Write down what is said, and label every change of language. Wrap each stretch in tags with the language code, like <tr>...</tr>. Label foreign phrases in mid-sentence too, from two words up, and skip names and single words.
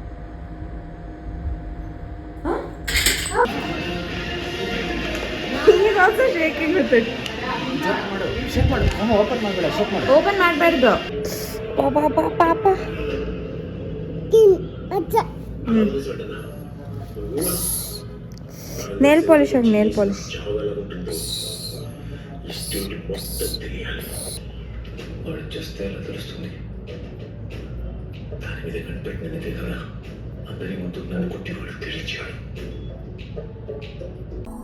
<kn>ಓಪನ್ ಮಾಡಬಾರ್ದು ಪಾಪ.</kn> <en>nail polish ಆಗಿ, nail polish.</en> <te>చేస్తే ఎలా తెలుస్తుంది? దాని మీద కనిపెట్టినదే కదా అందరి ముందు నన్ను కొట్టివాడు గెలిచాడు.</te>